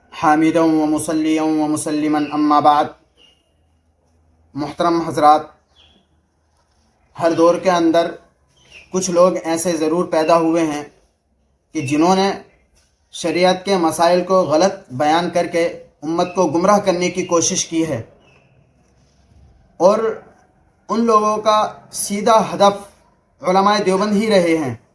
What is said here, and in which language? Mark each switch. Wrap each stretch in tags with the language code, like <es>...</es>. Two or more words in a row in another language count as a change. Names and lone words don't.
<ar>حامدا و مصلیا و مسلما اما بعد۔</ar> <ur>محترم حضرات، ہر دور کے اندر کچھ لوگ ایسے ضرور پیدا ہوئے ہیں کہ جنہوں نے شریعت کے مسائل کو غلط بیان کر کے امت کو گمراہ کرنے کی کوشش کی ہے، اور ان لوگوں کا سیدھا ہدف علماء دیوبند ہی رہے ہیں۔</ur>